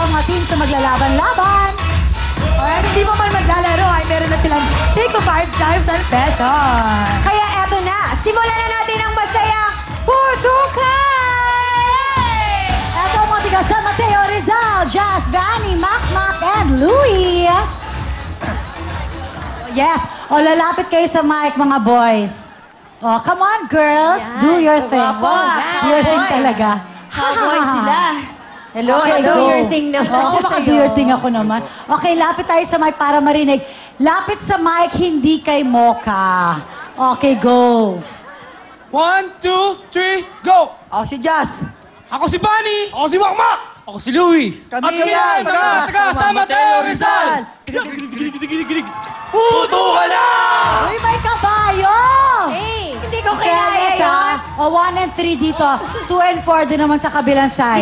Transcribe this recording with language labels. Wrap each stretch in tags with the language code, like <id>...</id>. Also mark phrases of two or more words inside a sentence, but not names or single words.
<tl>teams na maglalaban-laban. At hindi mo man maglalaro ay meron na silang take 5,000 pesos. Kaya eto na, simulan na natin ang masayang putukan! Eto ang mga tiga San Mateo, Rizal, Jazz, Vanny, Mac, and Louie. Yes, o lalapit kayo sa mic mga boys.</tl> <en>Oh, come on girls, do your thing. Do your thing talaga.</en> <tl>Cowboy sila.</tl> <en>Hello, Okay, do go. your thing naman. Oo, baka do your thing ako naman.</en> <tl>Okay, lapit tayo sa mic para marinig. Lapit sa mic, hindi kay Mocha.</tl> <en>Okay, go. 1, 2, 3, go!</en> <tl>Ako si Jazz. Ako si Bunny! Ako si Makmak! Ako si Louie! Kami At yan, taga San Mateo Rizal! Puto ka na! Uy, may kabayo! Hey, hindi ko kinaya Fairness, yun. ha? O, 1 and 3 dito. 2 and 4 din naman sa kabilang side.</tl>